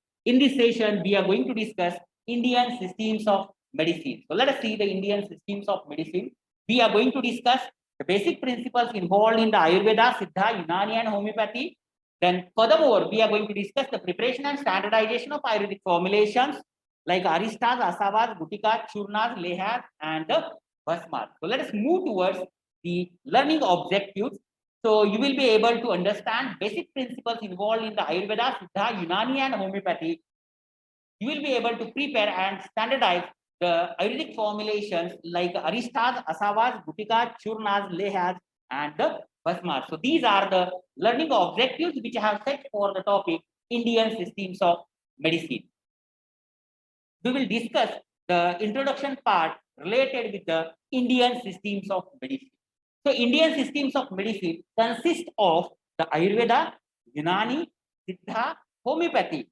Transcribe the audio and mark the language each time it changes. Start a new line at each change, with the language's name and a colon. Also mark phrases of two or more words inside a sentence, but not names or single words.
English: In this session, we are going to discuss Indian systems of medicine. So let us see the Indian systems of medicine. We are going to discuss the basic principles involved in the Ayurveda, Siddha, Unani, and homeopathy. Then furthermore, we are going to discuss the preparation and standardization of Ayurvedic formulations like aristas, asavas, gutikas, churnas, lehas, and the bhasmas. So let us move towards the learning objectives. So you will be able to understand basic principles involved in the Ayurveda, Siddha, Unani, and homeopathy. You will be able to prepare and standardize the Ayurvedic formulations like aristas, asavas, gutikas, churnas, lehas, and the bhasmas. So these are the learning objectives which I have set for the topic Indian systems of medicine. We will discuss the introduction part related with the Indian systems of medicine. So Indian systems of medicine consist of the Ayurveda, Unani, Siddha, homeopathy.